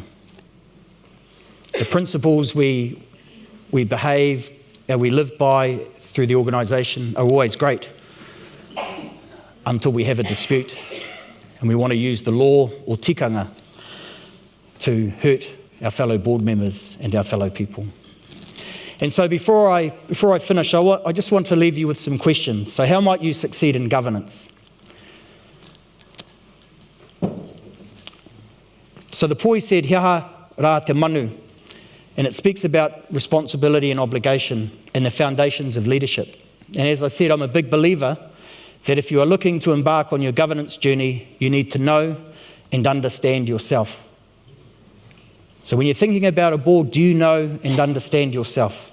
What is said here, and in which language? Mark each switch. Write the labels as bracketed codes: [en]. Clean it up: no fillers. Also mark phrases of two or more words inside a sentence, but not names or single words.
[en] The principles we behave and we live by through the organisation are always great until we have a dispute and we want to use the law or tikanga to hurt our fellow board members and our fellow people. And so before I finish, I just want to leave you with some questions. So how might you succeed in governance? So the poi said, [mi] "Hiaha rā te manu," [en] and it speaks about responsibility and obligation and the foundations of leadership. And as I said, I'm a big believer that if you are looking to embark on your governance journey, you need to know and understand yourself. So when you're thinking about a board, do you know and understand yourself?